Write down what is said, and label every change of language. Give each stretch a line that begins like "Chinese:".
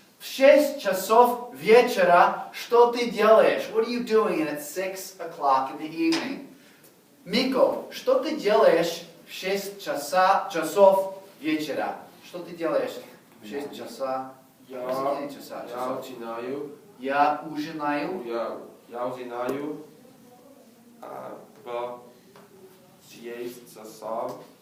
Russian: В 6 часов вечера что ты делаешь?
English: What are you doing at 6 o'clock in the evening?
Russian: Мико, что ты делаешь в 6 часов вечера? Что ты делаешь в 6 часа? Я часов. начинаю. Я ужинаю. Я узинаю. В 6 часов.